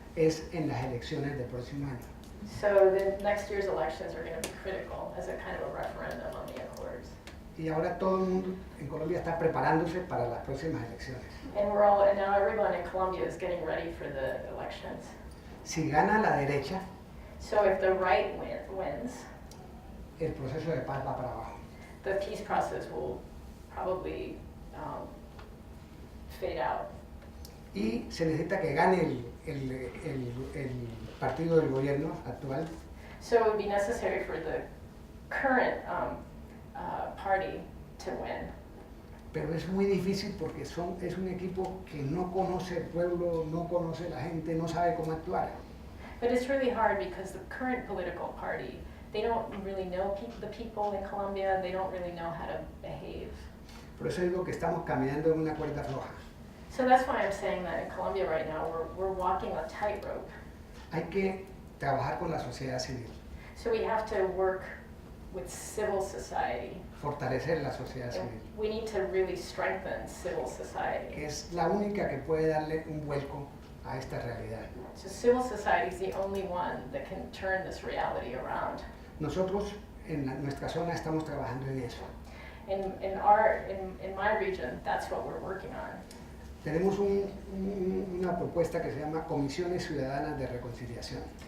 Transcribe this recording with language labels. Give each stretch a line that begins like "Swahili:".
Spanish: es en las elecciones del próximo año.
English: so the next year's elections are going to be critical as a kind of a referendum on the accords.
Spanish: Y ahora todo el mundo en Colombia está preparándose para las próximas elecciones.
English: And now everyone in Colombia is getting ready for the elections.
Spanish: Si gana la derecha,
English: So if the right wins,
Spanish: el proceso de paz va para abajo.
English: the peace process will probably fade out.
Spanish: Y se necesita que gane el partido del gobierno actual
English: So it would be necessary for the current party to win.
Spanish: pero es muy difícil porque es un equipo que no conoce el pueblo, no conoce la gente, no sabe cómo actuar.
English: But it's really hard because the current political party, they don't really know the people in Colombia, they don't really know how to behave.
Spanish: Por eso digo que estamos caminando en una cuerda floja.
English: So that's why I'm saying that in Colombia right now, we're walking a tightrope.
Spanish: Hay que trabajar con la sociedad civil,
English: So we have to work with civil society.
Spanish: fortalecer la sociedad
English: And
Spanish: civil,
English: we need to really strengthen civil society.
Spanish: que es la única que puede darle un vuelco a esta realidad.
English: So civil society is the only one that can turn this reality around.
Spanish: Nosotros en nuestra zona estamos trabajando en eso.
English: In my region, that's what we're working on.
Spanish: Tenemos una propuesta que se llama Comisiones Ciudadanas de Reconciliación.